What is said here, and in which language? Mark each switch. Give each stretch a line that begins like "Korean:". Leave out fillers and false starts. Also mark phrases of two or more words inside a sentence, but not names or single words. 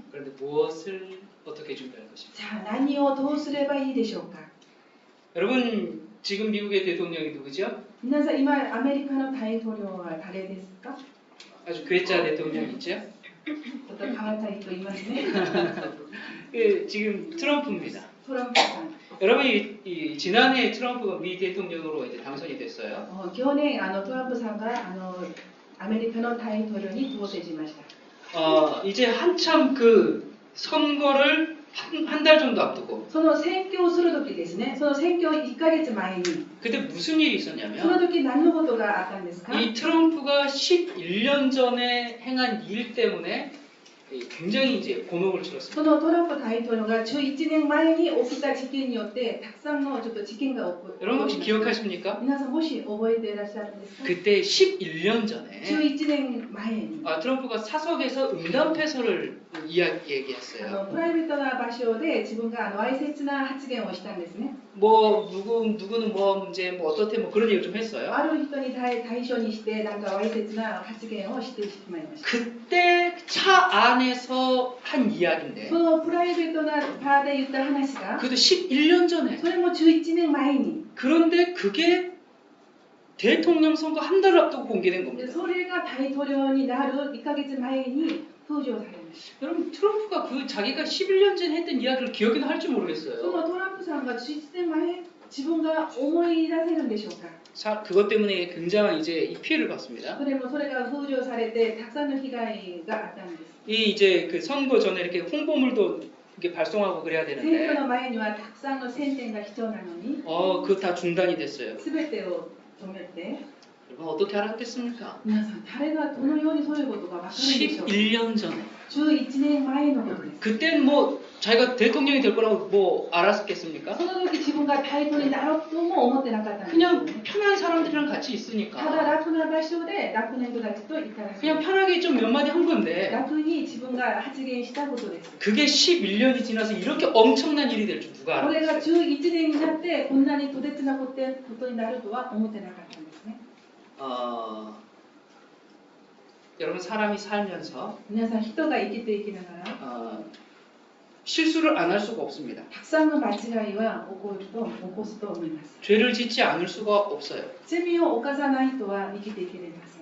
Korean: 그런데 무엇을 어떻게 준비할 것입니까?
Japanese: じゃあ何をどうすればいいでしょうか。
Korean: 여러분 지금 미국의 대통령이 누구죠?
Japanese: 皆さん今アメリカの大統領は誰ですか。
Korean: 아주 괴짜 대통령 있죠?
Japanese: ちょっと変わった人いますね。
Korean: 그 지금 트럼프입니다.
Japanese: トランプさん。
Korean: 여러분 지난해 트럼프가 미 대통령으로 이제 당선이 됐어요.
Japanese: 去年トランプさんがアメリカの大統領に当選しました。
Korean: 이제 한참 그 선거를 한 달 정도 앞두고
Japanese: その選挙をする時ですね。その選挙1ヶ月前に
Korean: 그때 무슨 일이
Japanese: その
Korean: 있었냐면
Japanese: 時何のことがあったんですか。
Korean: 이 트럼프가 11년 전에 행한 일 때문에 굉장히 이제 곤혹을
Japanese: そ
Korean: 치렀습니다.
Japanese: のトランプ大統領が11年前に起きた事件によってたくさんのちょっと事件が起こ
Korean: 여러분
Japanese: り
Korean: 혹시
Japanese: ました。
Korean: 기억하십니까?
Japanese: 皆さんもし覚えていらっしゃるんですか。
Korean: 그때 11년 전에
Japanese: 11 年前に
Korean: 트럼프가 사석에서 응답해서를 얘기했어요.
Japanese: プライベートな場所で自分がわいせつな発言をしたんですね。
Korean: 뭐 누구는 뭐 문제 뭐 어떻대 뭐 그런 얘기 좀 했어요.
Japanese: ある人に対象にしてなんかわいせつな発言をしてしまいました。
Korean: 그때 차 안에서 한 이야기인데
Japanese: そのプライベートな場で言った話が
Korean: 그것도 11년 전에
Japanese: それも11年前に
Korean: 그런데 그게 대통령 선거 한 달을 앞두고 공개된
Japanese: で
Korean: 겁니다.
Japanese: それが大統領になる1ヶ月前に登場されました。
Korean: 여러분 트럼프가 그 자기가 11년 전에 했던 이야기를 기억이나 할지
Japanese: そ
Korean: 모르겠어요.
Japanese: のトランプさんが11年前自分が思い出せるんでしょうか。
Korean: 그것 때문에 굉장한 이제 이 피해를 받습니다.
Japanese: それが登場されてたくさんの被害があったんです。
Korean: 이 이제 그 선거 전에 이렇게 홍보물도 이렇게 발송하고 그래야
Japanese: 選挙
Korean: 되는데
Japanese: の前にはたくさんの宣伝が必要なのに
Korean: 그거 다 중단이 됐어요.
Japanese: 全てを止めて
Korean: 여러분 어떻게 알았겠습니까?
Japanese: 皆さん誰がどのようにそういうことが分かるんでしょうか。
Korean: 11년 전에
Japanese: 11 年前のことです。
Korean: 그땐 뭐 자기가 대통령이 될 거라고 뭐 알았겠습니까?
Japanese: その時自分が大統領になろうとも思ってなかったんですよ
Korean: 그냥
Japanese: ね。
Korean: 편한 사람들이랑 같이
Japanese: ただ
Korean: 있으니까
Japanese: 楽な場所で楽な人たちといただけ
Korean: 그냥 편하게 좀 몇 마디 한 건데
Japanese: 楽に自分が発言したことです。
Korean: 그게 11년이 지나서 이렇게 엄청난 일이 될 줄 누가
Japanese: これが
Korean: 알았겠어요?
Japanese: 11年になってこんなにとてつなことになるとは思ってなかったんですね。
Korean: 여러분 사람이 살면서
Japanese: 皆さん人が生きていきながら
Korean: 실수를 안 할 수가 없습니다.
Japanese: たくさんの間違いは起こすと思います。
Korean: 죄를 짓지 않을 수가 없어요.
Japanese: 罪を犯さない人は生きていけれます。